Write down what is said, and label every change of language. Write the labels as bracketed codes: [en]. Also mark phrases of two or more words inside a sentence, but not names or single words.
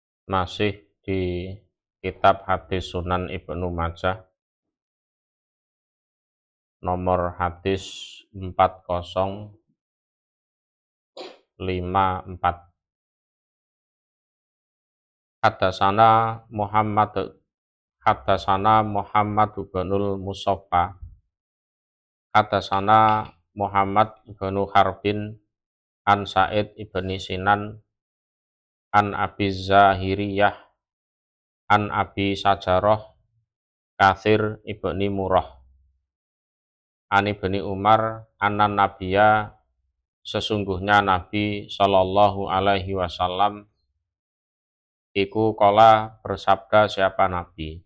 [id] Masih di kitab hadis Sunan Ibnu Majah, nomor hadis 4054. [ar] حدثنا محمد بن المصفى. حدثنا محمد بن حرب عن سعيد بن سنان عن أبي الزاهرية عن أبي شجرة كثير بن مرة عن ابن عمر أن النبي, [id] sesungguhnya Nabi [ar] صلى الله عليه وسلم [id] iku qala, bersabda siapa Nabi,